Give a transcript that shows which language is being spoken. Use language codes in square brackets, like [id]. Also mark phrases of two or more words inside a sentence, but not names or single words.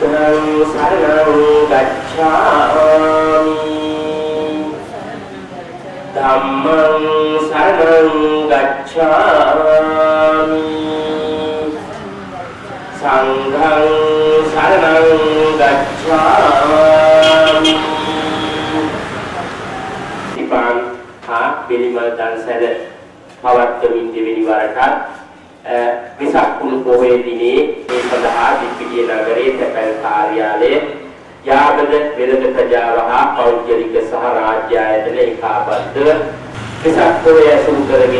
[pi] शरणं गच्छामि धम्मं शरणं गच्छामि संघं शरणं गच्छामि [si] ඉතින් පිළිමල් දන්සල පවත්වමින් දෙවෙනි වරටත් විසක් කුණු පොහොය දිනේ මේ සඳහා දිප්පිටිය නගරයේ තැපැල් කාර්යාලයේ යාබද වෙළඳ ප්‍රජාව හා පෞද්ගලික සහ රාජ්‍ය ආයතන ඒකාබද්ධව විසක් පොහොය ඇසුරු කරගෙන